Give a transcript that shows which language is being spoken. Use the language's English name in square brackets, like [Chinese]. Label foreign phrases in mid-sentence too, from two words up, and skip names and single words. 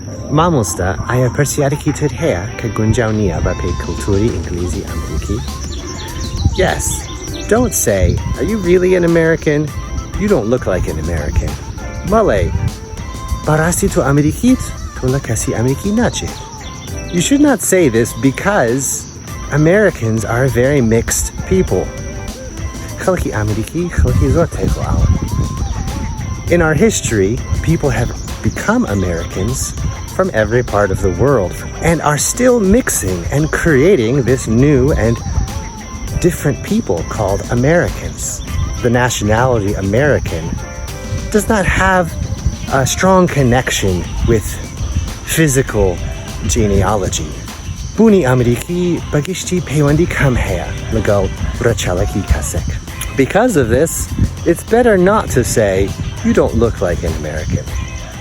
[Central Kurdish] مامۆستا ئایا پرسیارێکی تر هەیە کە گونجاو نییە بە پێی کولتوری ئینگلیزی ئەمریکی؟ [English] Yes. Don't say, are you really an American? You don't look like an American. [Central Kurdish] بەڵێ بەڕاستی تۆ ئەمریکییت؟ تۆ لە کەسی ئەمریکی ناچێت. [English] You should not say this because Americans are a very mixed people. [Central Kurdish] خەڵکی ئەمریکی خەڵکی زۆر تێکۆڵاوە. [English] In our history, people have become Americans from every part of the world and are still mixing and creating this new and different people called Americans. The nationality American does not have a strong connection with physical genealogy. [Central Kurdish] بوونی ئەمریکی بەگشتی پەیوەندی کەم هەیە لەگەڵ ڕەچەڵەکی کەسێک. [English] Because of this, it's better not to say, you don't look like an American.